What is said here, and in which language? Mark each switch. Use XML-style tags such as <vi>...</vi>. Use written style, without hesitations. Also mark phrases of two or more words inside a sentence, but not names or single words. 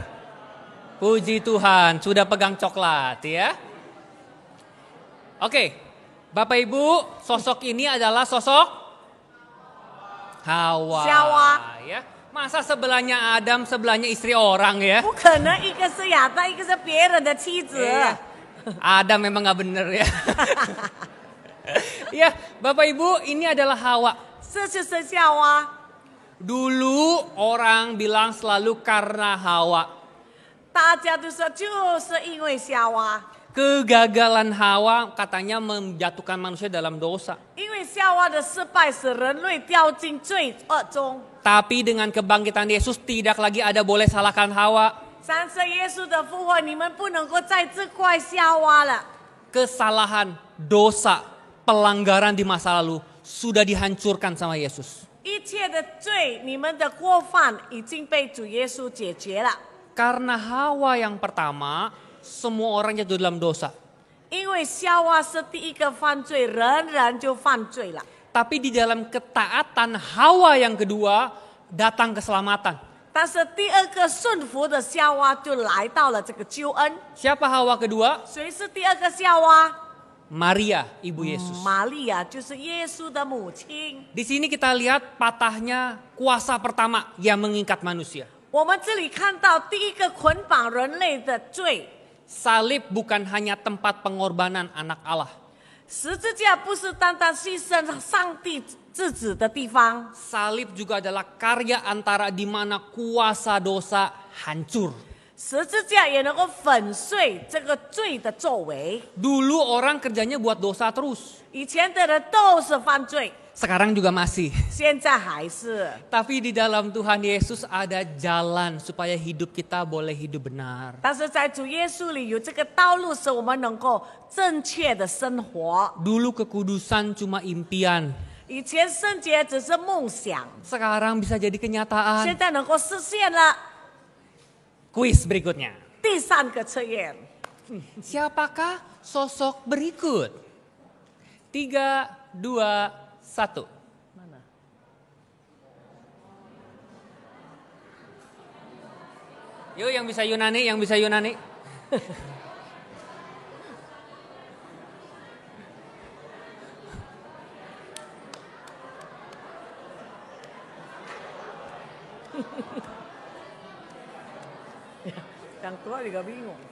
<id>Puji Tuhan, sudah pegang coklat ya. Oke, Bapak Ibu, sosok ini adalah sosok Hawa. Hawa. Ya. Masa sebelahnya Adam, sebelahnya istri orang ya?</id> <zh>不可能，一个是亚当，一个是别人的妻子。</zh> <id>Iya. Adam memang nggak bener ya. Ya, Bapak Ibu, ini adalah Hawa.</id> <zh>这就是夏娃。</zh> <id>Dulu orang bilang selalu karena Hawa.</id> <zh>大家都说就是因为夏娃，</zh> <id>Kegagalan Hawa katanya menjatuhkan manusia dalam dosa.</id> <zh>因为夏娃的失败使人类掉进罪恶中。</zh> <id>Tapi dengan kebangkitan Yesus tidak lagi ada boleh salahkan Hawa.</id> <zh>三次耶稣的复活，你们不能够再责怪夏娃了。</zh> <id>Kesalahan, dosa, pelanggaran di masa lalu sudah dihancurkan sama Yesus.</id> <zh>一切的罪，你们的过犯已经被主耶稣解决了。</zh> <id>Karena Hawa yang pertama, semua orang jatuh dalam dosa.</id> <zh>因为夏娃是第一个犯罪，人人就犯罪了。</zh> <id>Tapi di dalam ketaatan Hawa yang kedua, datang keselamatan.</id> <zh>但是第二个顺服的夏娃就来到了这个救恩。</zh> <id>Siapa Hawa kedua?</id> <zh>谁是第二个夏娃？</zh> <id>Maria, ibu Yesus.</id> <zh>玛利亚就是耶稣的母亲。</zh> <id>Di sini kita lihat patahnya kuasa pertama yang mengikat manusia.</id> <zh>我们这里看到第一个捆绑人类的罪，</zh> <id>Salib bukan hanya tempat pengorbanan anak Allah.</id> <zh>十字架不是单单牺牲上帝之子的地方，</zh> <id>Salib juga adalah karya antara di mana kuasa dosa hancur.</id> <zh>十字架也能够粉碎这个罪的作为。</zh> <id>Dulu orang kerjanya buat dosa terus.</id> <zh>以前的人都是犯罪，</zh> <id>Sekarang juga masih.</id> <zh>现在还是。</zh> <id>Tapi di dalam Tuhan Yesus ada jalan supaya hidup kita boleh hidup benar.</id> <zh>但是在主耶稣里有这个道路，使我们能够正确的生活。</zh> <id>Dulu kekudusan cuma impian.</id> <zh>以前圣洁只是梦想，</zh> <id>Sekarang bisa jadi</id> <zh>现</zh> <id>kenyataan.</id> <zh>在能够实现了。</zh> <id>Kuis berikutnya.</id> <zh>第三个测验，</zh> <id>Siapakah sosok berikut? 3, 2, 1. Yuk yang bisa Yunani. yang tua juga bingung.</id>